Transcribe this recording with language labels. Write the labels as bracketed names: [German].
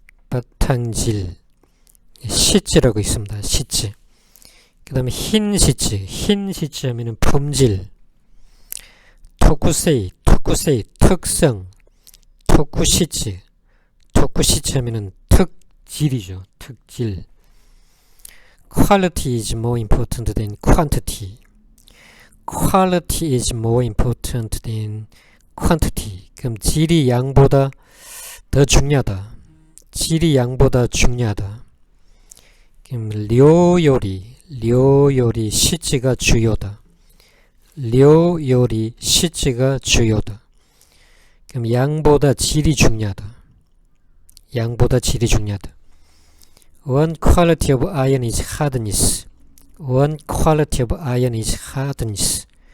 [Korean] 바탕질. 시즈라고 있습니다. 시즈. 그 다음에 흰 시즈 하면은 품질. 토쿠세이, 특성. 토쿠시즈 하면은 특질이죠. 특질. [English] Quality is more important than quantity. Quality is more important than quantity. [Korean] 그럼 질이 양보다 더 중요하다. 질이 양보다 중요하다. 그럼 [Japanese] 료요리 시즈가 주요다. 료요리 시즈가 주요다. [Korean] 그럼 양보다 질이 중요하다. 양보다 질이 중요하다. [English] One quality of iron is hardness. One quality of iron is hardness.